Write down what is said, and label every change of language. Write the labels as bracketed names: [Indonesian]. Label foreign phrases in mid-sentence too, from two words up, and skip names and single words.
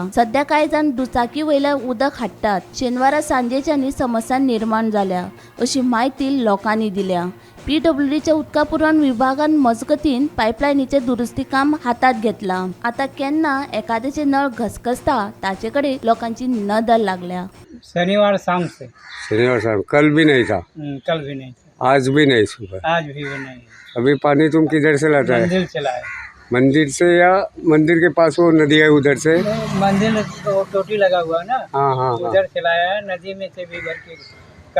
[Konkani] सध्या कांय जाण दुचाकी वयल्यान उदक हाडटात। शेनवारा सांजेच्यान ही समस्या निर्माण जाल्या अशी म्हायती लोकांनी दिल्या। PWDच्या उदका पुरवण विभागान मजगतीन पायपलायनीचे दुरुस्ती काम हातात घेतला। आता केन्ना एखाद्याचे नळ घसघसता ताचे कडेन लोकांची नदर लागल्या। [Hindi] शनिवार शाम से। शनिवार शाम कल भी नहीं था, कल भी नहीं था, आज भी नहीं सुबह। आज भी नहीं। अभी पानी तुम किधर से लाता है? मंदिर चला है। मंदिर से या मंदिर के पास वो नदी है उधर से? मंदिर तो टोटी लगा हुआ है ना, हाँ हाँ हाँ। उधर चलाया है। नदी में से भी भर के कल